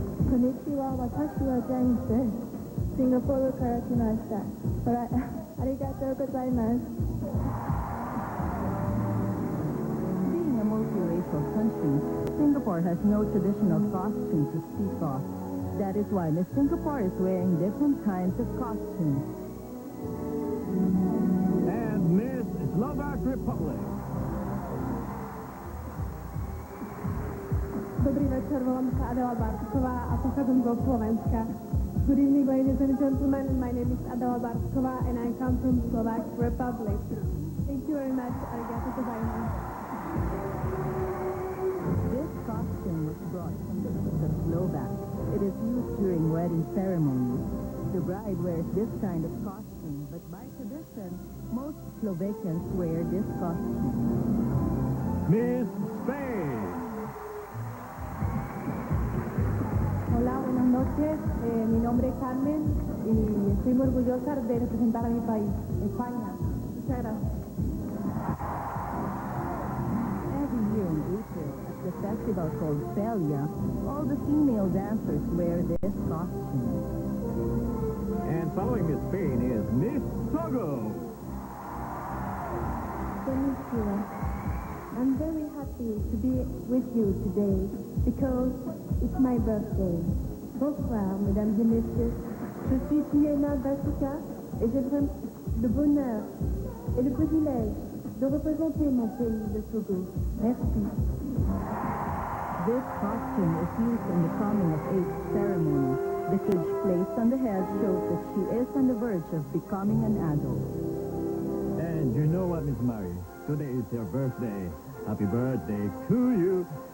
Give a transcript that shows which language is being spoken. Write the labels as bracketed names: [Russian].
[Japanese] Konnichiwa, watashi wa Jamesです。シンガポールから来ました。ありがとうございます。 [English] Being a multiracial country, Singapore has no traditional costume to speak of. That is why Miss Singapore is wearing different kinds of costumes. And Miss Slovak Republic. [Slovak] Dobrý večer, volám sa Adela Bartková a pochádzam zo Slovenska. [English] Good evening, ladies and gentlemen. My name is Adela Bartková and I come from Slovak Republic. Thank you very much. [Japanese] Arigatou gozaimasu. [English] This costume was brought from the east of Slovak. It is used during wedding ceremonies. The bride wears this kind of costume, but by tradition, most Slovakians wear this costume. Miss Spain. [Spanish] Hola, buenas noches. Mi nombre es Carmen y estoy muy orgullosa de representar a mi país, España. Muchas gracias. [English] Every year in April, at the festival called Celia, all the female dancers wear this costume. And following Miss Spain is Miss Togo. [Japanese] Konnichiwa. [English] I'm very happy to be with you today because it's my birthday. [French] Bonsoir, mesdames et messieurs. Je suis Tiena Basuka et j'ai vraiment le bonheur et le privilège de représenter mon pays, le Togo. Merci. [English] This costume is used in the coming-of-age ceremony. The cage placed on the head shows that she is on the verge of becoming an adult. And you know what, Miss Mary? Today is your birthday. Happy birthday to you.